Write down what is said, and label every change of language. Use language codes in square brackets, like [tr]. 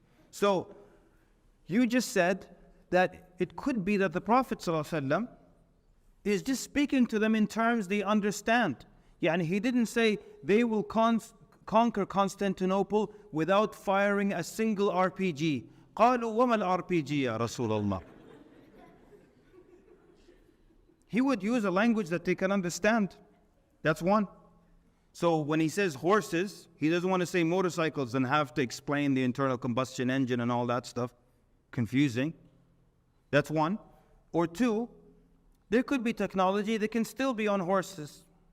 [en] So you just said that it could be that the Prophet ﷺ is just speaking to them in terms they understand. And he didn't say they will conquer Constantinople without firing a single RPG. [ar] قالوا وما الRPG يا رسول الله. [en] He would use a language that they can understand. That's one. So when he says horses, he doesn't want to say motorcycles and have to explain the internal combustion engine and all that stuff. Confusing. That's one. Or two, there could be technology that can still be on horses.